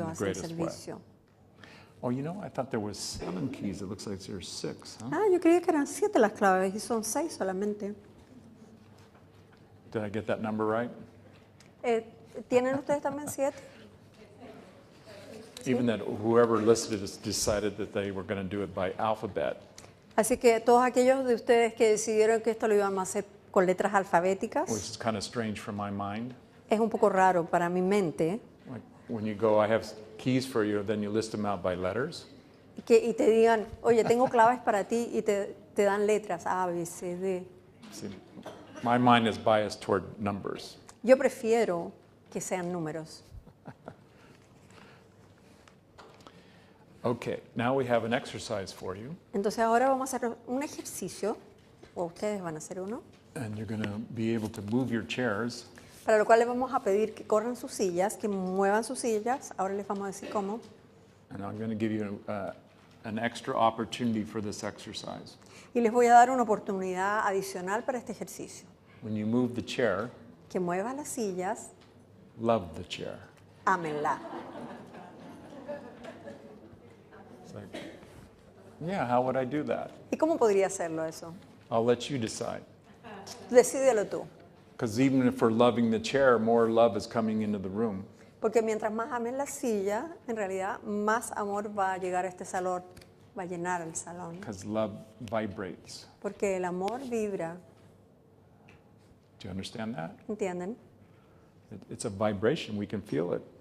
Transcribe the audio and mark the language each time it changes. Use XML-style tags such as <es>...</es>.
<en>In the</en> <es>hacia el</es> <en>greatest</en> <es>servicio.</es> <en>Oh, you know, I thought there was 7 keys. It looks like there's 6, huh?</en> <es>Ah, yo creía que eran 7 las claves y son 6 solamente.</es> <en>Did I get that number right?</en> <es>¿Tienen ustedes también 7?</es> <en>Even that whoever listed it decided that they were going to do it by alphabet.</en> <es>Así que todos aquellos de ustedes que decidieron que esto lo íbamos a hacer con letras alfabéticas,</es> <en>Which is kind of strange for my mind.</en> <es>es un poco raro para mi mente.</es> <en>Like when you go, I have keys for you, then you list them out by letters.</en> <es>Y te digan, oye, tengo claves para ti y te dan letras A, B, C, D.</es> <en>See, my mind is biased toward numbers.</en> <es>Yo prefiero que sean números.</es> <en>Okay, now we have an exercise for you,</en> <es>Entonces ahora vamos a hacer un ejercicio, o ustedes van a hacer uno,</es> <en>and you're going to be able to move your chairs</en> <es>para lo cual les vamos a pedir que corran sus sillas, que muevan sus sillas. Ahora les vamos a decir cómo.</es> <en>and I'm going to give you an extra opportunity for this exercise.</en> <es>Y les voy a dar una oportunidad adicional para este ejercicio.</es> <en>When you move the chair,</en> <es>Que muevan las sillas,</es> <en>love the chair.</en> <es>ámenla.</es> <en>It's like, yeah, how would I do that?</en> <es>¿Y cómo podría hacerlo eso?</es> <en>I'll let you decide.</en> <es>Decídelo tú.</es> <en>Because even if we're loving the chair, more love is coming into the room.</en> <es>Porque mientras más amen la silla, en realidad más amor va a llegar a este salón, va a llenar el salón.</es> <en>Because love vibrates.</en> <es>Porque el amor vibra,</es> <en>Do you understand that?</en> <es>¿entienden?</es> <en>It's a vibration. We can feel it.</en>